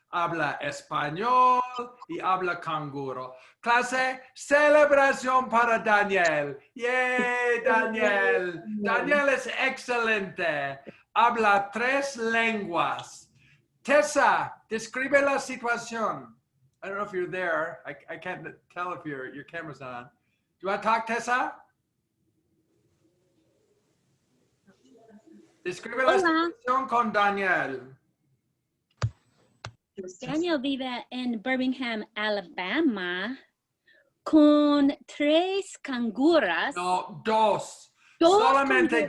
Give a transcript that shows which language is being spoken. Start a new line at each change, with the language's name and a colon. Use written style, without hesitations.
Spanish: habla español y habla canguro. Clase, celebración para Daniel. ¡Yay, Daniel! Daniel es excelente. Habla 3 lenguas. Tessa, describe la situación.
English: I don't know if you're there. I can't tell if your camera's on. Do you want to talk, Tessa?
Spanish: Describe la situación con Daniel. Daniel vive en Birmingham, Alabama, con 3 canguras. No, 2. Dos Solamente